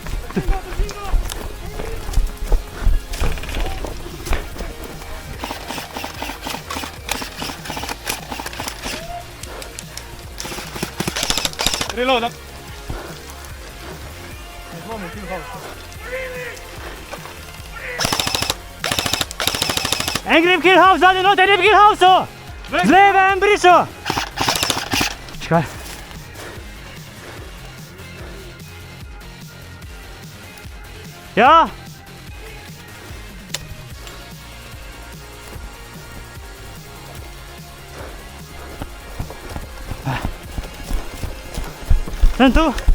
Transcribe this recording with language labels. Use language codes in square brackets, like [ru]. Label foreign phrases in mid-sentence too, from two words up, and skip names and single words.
[sl] Reloada. [en] En grip kill house, [sl] zadnji noter, [en] grip kill house! [sl] Z leve en briso! Čekaj. Ja! Sen tu?